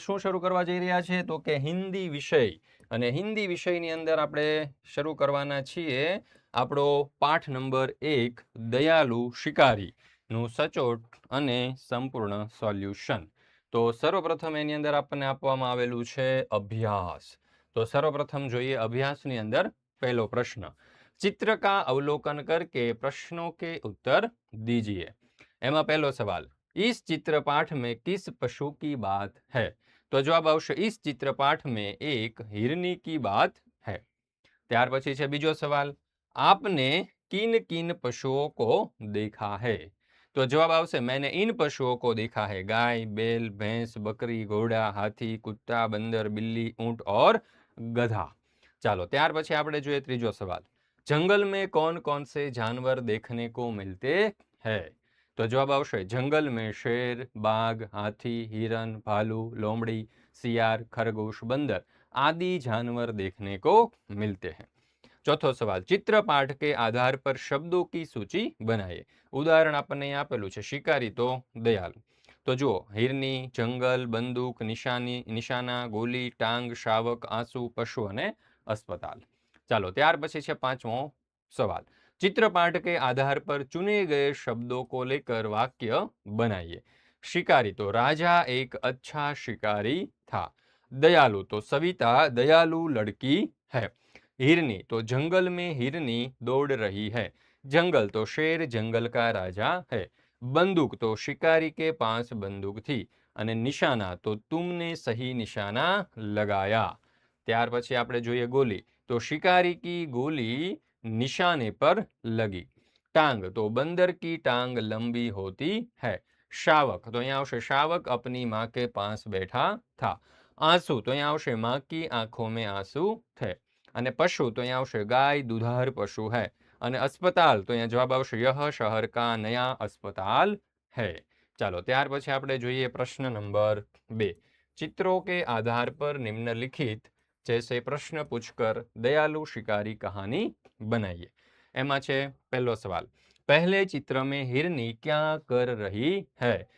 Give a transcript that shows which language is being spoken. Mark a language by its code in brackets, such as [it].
[gu] શું શરૂ કરવા જઈ રહ્યા છે? તો કે હિન્દી વિષય. અને હિન્દી વિષયની અંદર આપણે શરૂ કરવાના છીએ આપણો પાઠ નંબર 1, દયાલુ શિકારી નું સચોટ અને સંપૂર્ણ સોલ્યુશન. તો સર્વપ્રથમ એની અંદર આપણને આપવામાં આવેલું છે અભ્યાસ. તો સર્વપ્રથમ જોઈએ અભ્યાસની અંદર પહેલો પ્રશ્ન, [hi] चित्र का अवलोकन करके प्रश्नों के उत्तर दीजिए. [gu] एमा पहलो [hi] सवाल, इस चित्रपाठ में किस पशु की बात है? तो जवाब [gu] आवशे [hi] इस चित्रपाठ में एक हिरनी की बात है. [gu] ત્યાર પછી છે બીજો સવાલ, [hi] आपने किन किन पशुओं को देखा है? तो जवाब [gu] आवशे [hi] मैंने इन पशुओं को देखा है, गाय, बैल, भैंस, बकरी, घोड़ा, हाथी, कुत्ता, बंदर, बिल्ली, ऊंट और गधा. [gu] ચાલો ત્યાર પછી આપણે જોઈએ ત્રીજો સવાલ, [hi] जंगल में कौन कौन से जानवर देखने को मिलते हैं? तो जवाब [gu] आवशे [hi] जंगल में शेर, बाघ, हाथी, हिरन, भालू, लोमड़ी, सियार, खरगोश, बंदर आदि जानवर देखने को मिलते हैं. चौथो सवाल, चित्रपाठ के आधार पर शब्दों की सूची बनाइए. उदाहरण [gu] આપણને અહીં આપેલું છે, શિકારી તો દયાલુ. તો જુઓ, [hi] हिरनी, जंगल, बंदूक, निशानी, निशाना, गोली, टांग, शावक, आंसू, पशु અને अस्पताल. [gu] ચાલો ત્યાર પછી છે પાંચમો [hi] सवाल, चित्रपाठ के आधार पर चुने गए शब्दों को लेकर वाक्य बनाइए. शिकारी तो राजा एक अच्छा शिकारी था. दयालु तो सविता दयालु लड़की है. हिरनी तो जंगल में हिरनी दौड़ रही है. जंगल तो शेर जंगल का राजा है. बंदूक तो शिकारी के पास बंदूक थी. [gu] અને નિશાના તો [hi] तुमने सही निशाना लगाया. [gu] ત્યાર પછી આપણે જોઈએ ગોલી, [hi] तो शिकारी की गोली निशाने पर लगी. टांग तो बंदर की टांग लंबी होती है. शावक तो यहाँ [gu] आवशे [hi] शावक अपनी माँ के पास बैठा था. आंसू तो यहाँ [gu] आवशे [hi] माँ की आंखों में आंसू थे. [gu] અને પશુ તો અહીંયા આવશે ગાય, દુધાર પશુ है. અને अस्पताल તો અહીંયા જવાબ આવશે [hi] यह शहर का नया अस्पताल है. [gu] ચાલો ત્યાર પછી આપણે જોઈએ પ્રશ્ન નંબર 2, [hi] चित्रों के आधार पर निम्नलिखित जैसे प्रश्न पूछकर दयालु शिकारी कहानी बनाइए. [gu] एमा छे [hi] पहलो सवाल, पहले चित्र में हिरनी क्या कर रही है?